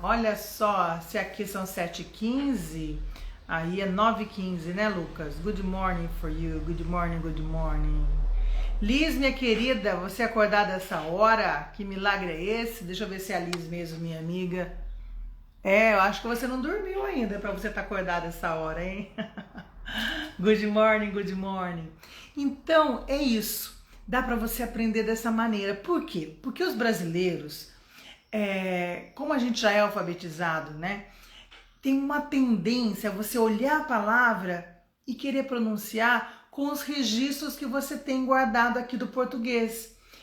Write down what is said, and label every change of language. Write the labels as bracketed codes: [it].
[pt] Olha só, se aqui são 7h15, aí é 9h15, né, Lucas? [en] Good morning for you, good morning, good morning. [pt] Liz, minha querida, você acordar dessa hora? Que milagre é esse? Deixa eu ver se é a Liz mesmo, minha amiga. Eu acho que você não dormiu ainda para você estar acordada essa hora, hein? [en] Good morning, good morning. [pt] Então, é isso. Dá para você aprender dessa maneira. Por quê? Porque os brasileiros, como a gente já é alfabetizado, né? Tem uma tendência a você olhar a palavra e querer pronunciar com os registros que você tem guardado aqui do português.